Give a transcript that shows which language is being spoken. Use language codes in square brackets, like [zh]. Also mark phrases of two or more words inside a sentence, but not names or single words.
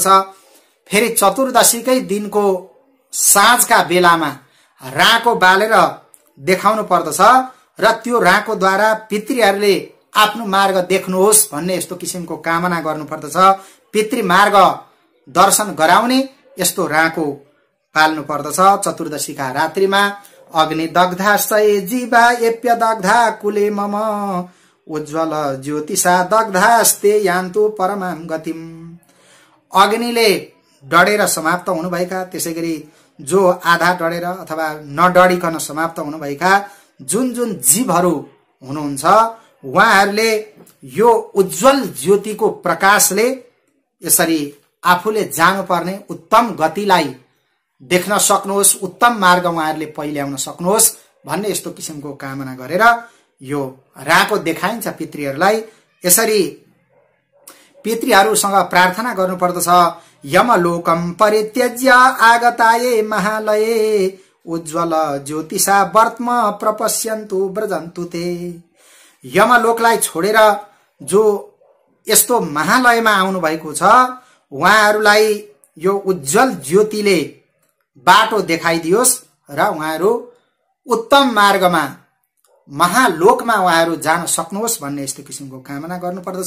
[ne] फेरि चतुर्दशीकै दिनको साँझका बेलामा राँको बालेर देखाउनु पर्दछ र त्यो राँकोद्वारा पितृहरूले आफ्नो मार्ग देख्नुहोस् भन्ने यस्तो किसिमको कामना गर्नुपर्दछ। पितृ मार्ग दर्शन गराउने यस्तो राँको पाल्नु पर्दछ। [sa] चतुर्दशीका रात्रिमा अग्नि दग्धा सय जीवा एप्य दग्धा कुले मम उज्ज्वल ज्योतिषा दग्धास्ते यान्तु परमाम गतिम। [ne] अग्निले डढेर समाप्त हुनुभएका, त्यसैगरी जो आधा डढेर अथवा नडढिकन समाप्त हुनुभएका जुन जुन जीवहरू हुनुहुन्छ उहाँहरूले यो उज्जवल ज्योतिको प्रकाशले यसरी आफूले जानुपर्ने उत्तम गतिलाई देख्न सक्नुहोस्, उत्तम मार्ग उहाँहरूले पहिल्याउन सक्नुहोस् भन्ने यस्तो किसिमको कामना गरेर यो राको देखाइन्छ पितृहरूलाई। यसरी पितृहरूसँग प्रार्थना गर्नुपर्दछ। [sa] यमलोकम परित्यज्य आगताये महालये उज्ज्वल ज्योतिषा वर्त्म प्रपश्यन्तु व्रजन्तु ते। [ne] यमलोकलाई छोडेर जो यस्तो महालयमा आउनु भएको छ उहाँहरूलाई यो उज्जवल ज्योतिले बाटो देखाइदियोस् र उहाँहरू उत्तम मार्गमा महालोकमा उहाँहरू जान सक्नुहोस् भन्ने यस्तो किसिमको कामना गर्नुपर्दछ।